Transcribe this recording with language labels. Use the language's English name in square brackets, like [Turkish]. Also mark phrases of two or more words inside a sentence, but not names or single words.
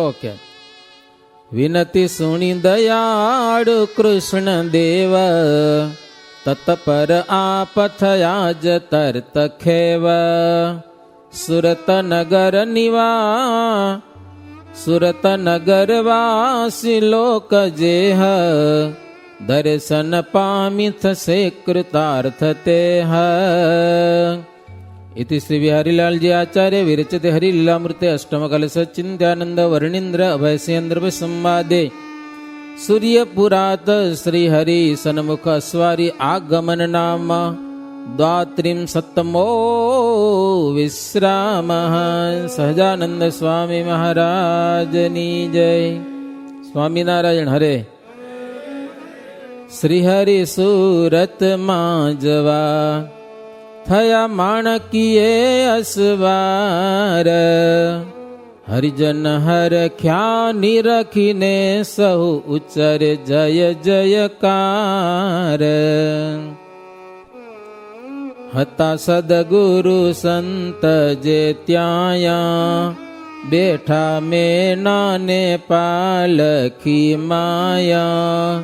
[Gujarati] કે વિનતી સુણી દયાળુ કૃષ્ણ દેવ, તત્પર આપ થયા જ તરત ખેવ. સુરત નગર વાસી લોક જેહ, દર્શન પામી થશે કૃતાર્થ તેહ. [Sanskrit] इति श्री बिहारीलाल जी आचार्य विरचिते हरिलीलामृते अष्टमकल सच्चिंत्यानंद वर्णींद्र अभयसेन्द्र संवादे सूर्यपुरात श्री हरि सन्मुख अस्वारी आगमन नाम द्वात्रिंशत्तमो विश्राम. [Gujarati] સહજાનંદ સ્વામી મહારાજની જય. સ્વામીનારાયણ હરે. શ્રી હરિ સૂરત માં જવા થયા માણકીએ અસવાર. હરિજન હરખ્યા નિરખીને સહુ ઉચ્ચર જય જયકાર. હતા સદગુરુ સંત જે ત્યાં, બેઠા મેનાને પાલખી માયા.